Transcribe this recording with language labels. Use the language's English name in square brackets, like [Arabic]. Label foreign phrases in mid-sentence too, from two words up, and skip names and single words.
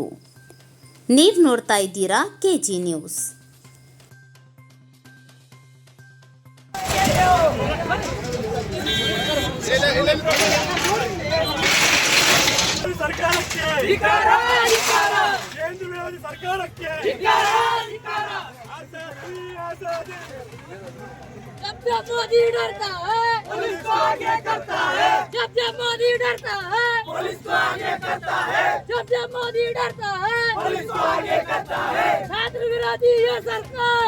[Kannada] ನೀವು ನೋಡ್ತಾ ಇದ್ದೀರಾ ಕೆಜಿ ನ್ಯೂಸ್. ಸರ್ಕಾರಕ್ಕೆ ಕೇಂದ್ರ ವಿರೋಧಿ ಸರ್ಕಾರಕ್ಕೆ [Hindi] जब मोदी डरता है पुलिस को आगे करता है, जब मोदी डरता है पुलिस को आगे करता है, जब मोदी डरता है पुलिस को आगे करता है। छात्र विरोधी ये सरकार,